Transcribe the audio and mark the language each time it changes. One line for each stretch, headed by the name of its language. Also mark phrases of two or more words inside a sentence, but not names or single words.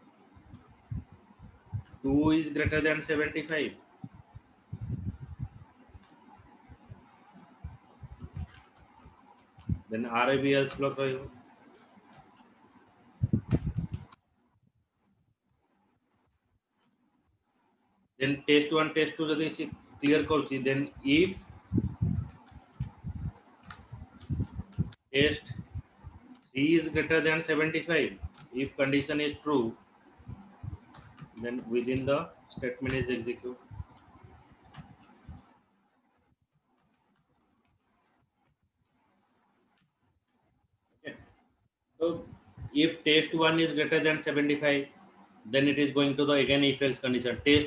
English: 2 is greater than 75 then RAB else block रहिबो then test 1 test 2
Odia: ଯଦି ସେ କ୍ଲିଅର କରଛି
English: then if test 3 is greater than 75 if condition is true then within the statement is execute okay so if test 1 is greater than 75 then it is going to the again if else condition test